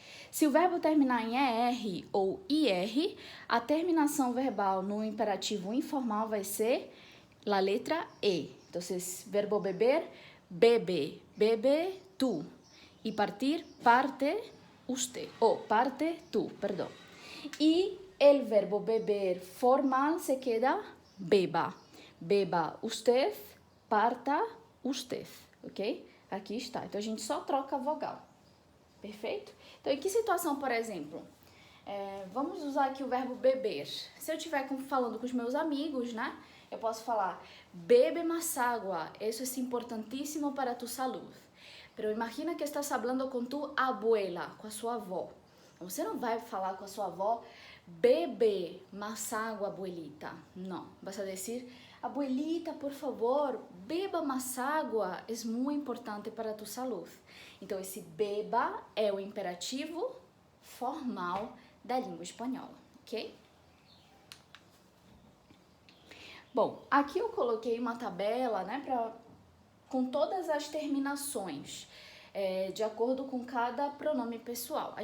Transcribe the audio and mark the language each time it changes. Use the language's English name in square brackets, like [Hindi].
[Portuguese] Se o verbo terminar em ER ou IR, a terminação verbal no imperativo informal vai ser a letra E. Então, verbo beber, bebe, bebe tu. E partir, parte usted. Parte tu, perdão. [Spanish] E el verbo beber formal se queda beba. Beba usted, parta usted, ok? [Portuguese] Aqui está. Então, a gente só troca a vogal. Perfeito? Então, em que situação, por exemplo? Vamos usar aqui o verbo beber. Se eu estiver falando com os meus amigos, né? Eu posso falar, [Spanish] bebe más agua, eso es importantísimo para tu salud. Pero imagina que estás hablando com tu abuela, [Portuguese] com a sua avó. Você não vai falar com a sua avó, [Spanish] bebe más agua, abuelita. Não, vas a decir, abuelita, por favor, beba más agua, es muy importante para tu salud. [Portuguese] Então, esse beba é o imperativo formal da língua espanhola, ok? Bom, aqui eu coloquei uma tabela, né, com todas as terminações, de acordo com cada pronome pessoal.